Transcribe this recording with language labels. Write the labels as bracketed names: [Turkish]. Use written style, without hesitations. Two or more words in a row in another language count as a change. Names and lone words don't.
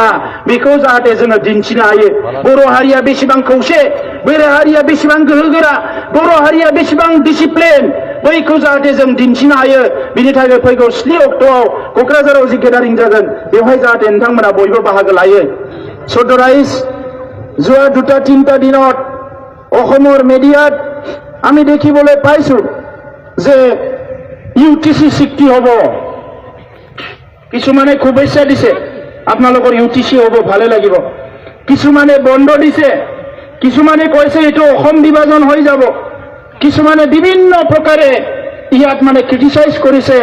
[Bodo] बेखौ जाहाथे जोङो दिन्थिनो हायो। बर' हारिया बेसेबां खौसे, बर' हारिया बेसेबां गोहोगोरा, बर' हारिया बेसेबां डिसिप्लिन, बैखौ जाहाथे जों दिन्थिनो हायो। बिनि थाखाय फैगौ 7 अक्ट'आव क'क्राझाराव जि गेदारिं जागोन, बेवहाय जाहाथे नोंथांमोना बयबो बाहागो लायो। सर राइজ, [Assamese] যোৱা 2-3টা দিনত অসমৰ মিডিয়াত আমি দেখিবলৈ পাইছো যে ইউটিচি চুক্তি হ'ব। কিছুমানে শুভেচ্ছা দিছে, আপোনালোকৰ ইউটিচি হ'ব, ভালে লাগিব। কিছুমানে বন্ধ দিছে, কিছুমানে কৈছে এইটো অসম বিভাজন হৈ যাব, কিছুমানে বিভিন্ন প্ৰকাৰে ইয়াত মানে ক্ৰিটিচাইজ কৰিছে।